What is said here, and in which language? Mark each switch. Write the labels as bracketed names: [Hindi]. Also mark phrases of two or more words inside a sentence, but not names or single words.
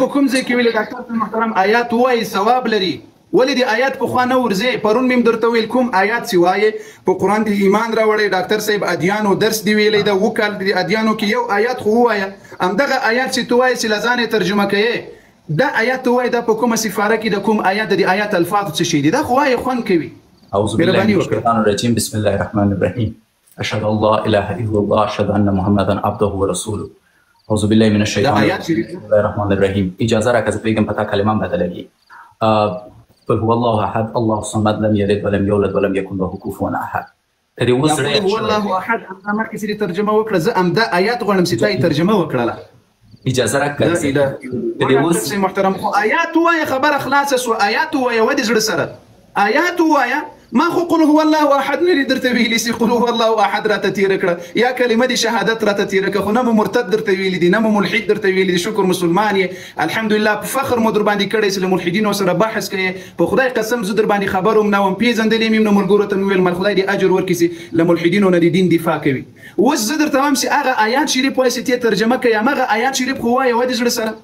[Pashto] په کوم ځای کې ویلي ډاکټر محترم آیات وایي ثواب لري ولې د آیات په خوا نه ورځې پرون مې درته ویل کوم آیات چې وایي په قرآن کې ایمان راوړی ډاکټر صاحب ادیانو درس دی ویلی ده اووه کال د ادیانو کې یو آیات خو ووایه همدغه آیات چې ته وایې چې له ځان یې ترجمه کوې دا آیات ته وایي دا په کومه سفاره کې د کوم آیات د آیات الفاظ څه شي دي دا خو وایي خوند کوي [Arabic] اعوذ بالله من الشیطان الرجیم بسم الله الرحمن الرحیم اشهد ان لا اله الا الله اشهد ان محمدا عبده ورسوله اعوذ بالله من الشیطان الرجیم بسم الله الرحمن الرحیم [Pashto] اجازه راکړه زه پوهېږم په تا کلمه بدلوي [Arabic] قل هو الله احد الله الصمد لم يلد ولم يولد ولم يكن له كفوا احد قل هو الله احد [Pashto] انا مخکې چې ترجمه وکړه زه همدا آیات غواړم چې تا ترجمه وکړله اجازه راکړه لا محترم خو آیات وایه خبره خلاصه سو آیات وایه ودې زړه سره آیات وایه ما خو [Arabic] قل هو الله احد [Pashto] نه درته ویلي سي [Arabic] قل هو الله احد [Pashto] راته تیر کړه یا کلمه دي شهادت راته تیر کړه خو نه مو مرتد درته ویلي دي نه مو ملحد درته ویلي دي شکر مسلمان یې الحمدلله په فخر مو در باندې کړی چې له ملحدینو سره بحث کوي په خدای قسم زه در باندې خبر هم نه وم پیژندلی مې نه ملګرو ته مې ویل مل خدای دې اجر ورکړي چې له ملحدینو نه د دین دفاع کوي اوس زه درته وایم چې هغه آیات شریف وایي چې ترجمه کوي همغه آیات شریف خو وایه ودې زړه